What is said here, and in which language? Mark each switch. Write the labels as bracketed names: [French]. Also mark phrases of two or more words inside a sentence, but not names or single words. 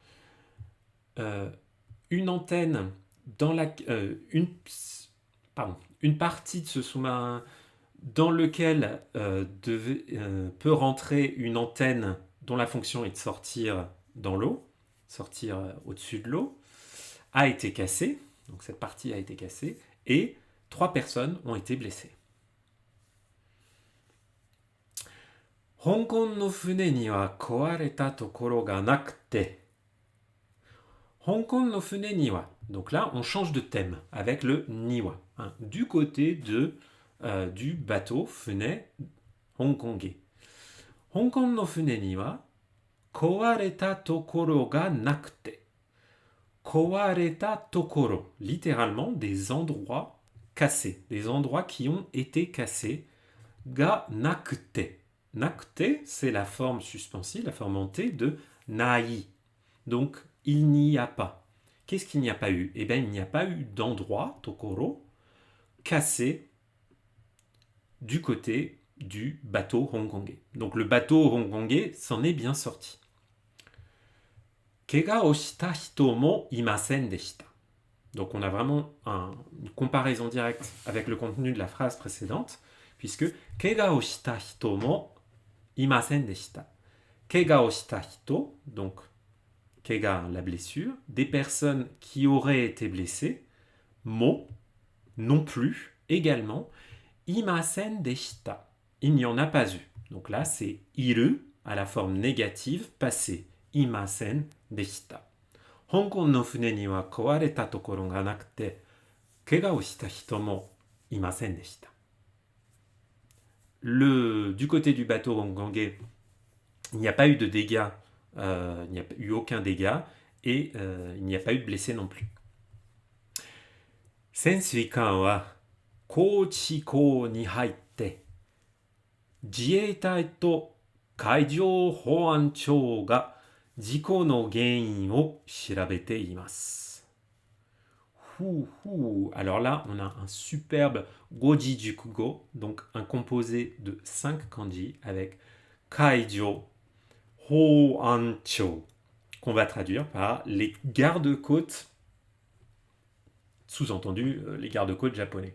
[French] une antenne dans la une partie de ce sous-marin dans lequel peut rentrer une antenne dont la fonction est de sortir dans l'eau, sortir au-dessus de l'eau, a été cassée. Donc cette partie a été cassée et 3 personnes ont été blessées. [Japanese] ホンの船には壊れたところがなくて. 香港の船には. [French] Donc là, on change de thème avec le niwa. Hein, du côté du bateau fune hongkongais. [Japanese] 香港の船には壊れたところがなくて. 壊れたところ, [French] littéralement des endroits cassés, des endroits qui ont été cassés. [Japanese] がなくて. なくて, [French] c'est la forme suspensive, la forme en T de nai. Donc, il n'y a pas. Qu'est-ce qu'il n'y a pas eu? Eh bien, il n'y a pas eu d'endroit, tokoro, cassé du côté du bateau hongkongais. Donc, le bateau hongkongais s'en est bien sorti. [Japanese] けがをした人もいませんでした. [French] Donc on a vraiment une comparaison directe avec le contenu de la phrase précédente, puisque [Japanese] けがをした人もいませんでした. けがをした人, [French] donc Kega, la blessure, des personnes qui auraient été blessées, mo, non plus, également, [Japanese] いませんでした. [French] Il n'y en a pas eu. Donc là, c'est iru à la forme négative passée. [Japanese] いませんでした. 香港の船には壊れたところがなくて、けがをした人もいませんでした. [French] Du côté du bateau hongkongais, il n'y a pas eu de dégâts, il n'y a eu aucun dégât et il n'y a pas eu de blessés non plus. [Japanese] 潜水艦は高知港に入って、自衛隊と海上保安庁が事故の原因を調べています. [French] Alors là, on a un superbe [Japanese] 五字熟語, [French] donc un composé de 5 kanji avec Kaijou Houan-chou, qu'on va traduire par les gardes-côtes, sous-entendu les gardes-côtes japonais.